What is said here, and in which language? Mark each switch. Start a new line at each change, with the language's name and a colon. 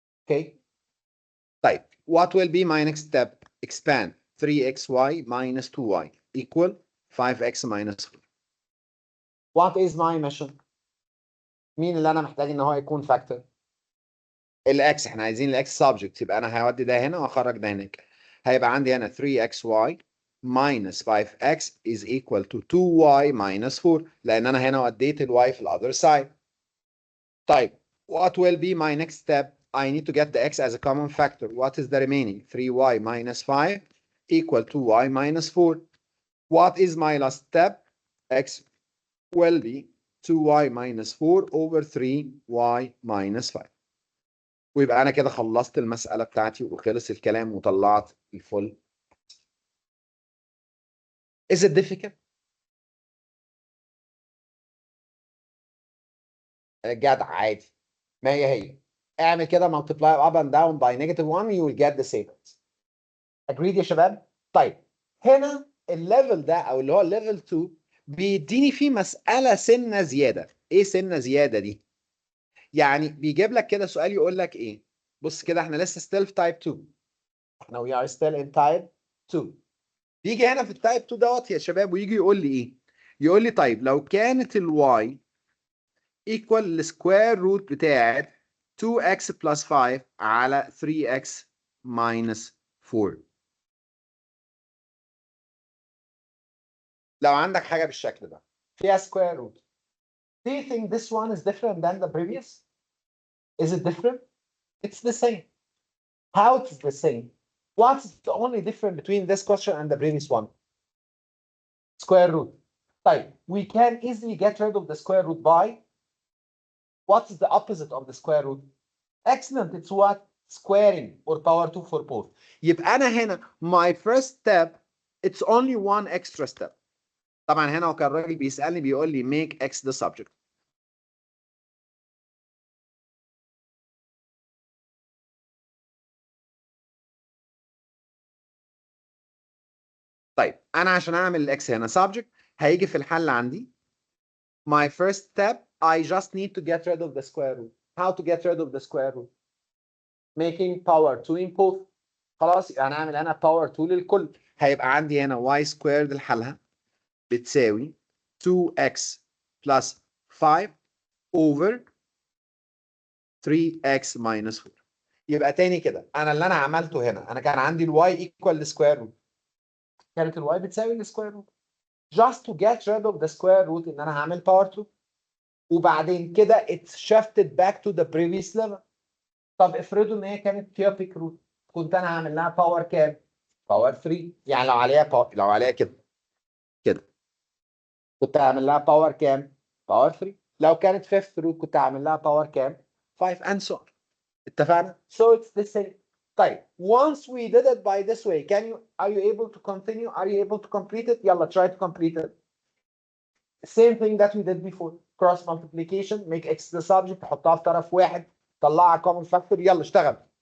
Arabic: اوكي. طيب
English: what will be my next step؟ expand 3xy minus 2y equal 5x minus 4. what is my mission؟
Arabic: مين اللي انا محتاج ان هو يكون فاكتور؟ الاكس. احنا عايزين الاكس subject، يبقى انا هودي ده هنا واخرج ده هناك. هيبقى عندي هنا 3xy minus 5x is equal to 2y minus 4 لان انا هنا وديت الواي في الother side. طيب
English: what will be my next step؟ I need to get the x as a common factor. What is the remaining؟ 3y minus 5 equal to y minus 4. What is my last step؟ x will be 2y minus 4 over 3y minus 5.
Arabic: ويبقى أنا كده خلصت المسألة بتاعتي وخلص الكلام وطلعت الفل.
English: Is it difficult؟
Arabic: جدع عادي. ما هي اعمل كده
English: multiply up and down by -1 you will get the same. Agreed
Arabic: يا شباب؟ طيب هنا الليفل ده او اللي هو الليفل 2 بيديني فيه مسألة سنة زيادة. ايه سنة زيادة دي؟ يعني بيجيب لك كده سؤال يقول لك ايه؟ بص كده احنا لسه still في type 2.
English: احنا we are still in type 2.
Arabic: بيجي هنا في التايب 2 دوت يا شباب ويجي يقول لي ايه؟ يقول لي طيب لو كانت الواي equal السكوير روت بتاعت 2x plus 5 على 3x minus 4. لو عندك حاجة بالشكل ده فيها سكوير روت.
English: Do you think this one is different than the previous? Is it different? It's the same. How it's the same? What's the only difference between this question and the previous one? Square root.
Arabic: طيب,
English: we can easily get rid of the square root by what's the opposite of the square root? Excellent. It's what? Squaring or power 2 for both.
Arabic: يبقى أنا هنا
English: my first step it's only one extra step.
Arabic: طبعا هنا هو كان الراجل بيسألني بيقول لي make x the subject. طيب أنا عشان أعمل الإكس هنا subject هيجي في الحل عندي
English: my first step I just need to get rid of the square root. How to get rid of the square root? Making power 2 in both.
Arabic: خلاص يبقى هنعمل أنا power 2 للكل. هيبقى عندي هنا y squared لحالها بتساوي 2x plus 5 over 3x minus 4. يبقى تاني كده انا اللي انا عملته هنا انا كان عندي الواي ايكوال لسكوير روت. كانت الواي بتساوي السكوير روت.
English: just to get rid of the square root
Arabic: ان انا هعمل باور 2 وبعدين كده
English: it's shifted back to the previous level.
Arabic: طب افرضوا ان هي كانت cubic root كنت انا هعمل لها باور كام؟ باور 3. يعني لو عليها لو عليها كده كنت هعمل لها باور كام؟ باور 3. لو كانت fifth root كنت هعمل لها باور كام؟ 5 and so on. اتفقنا؟
English: So it's the same.
Arabic: طيب
English: once we did it by this way are you able to continue? Are you able to complete it?
Arabic: يلا
English: try to complete it. Same thing that we did before. Cross multiplication, make x the subject,
Arabic: تحطها في طرف واحد، طلعها common factor، يلا اشتغل.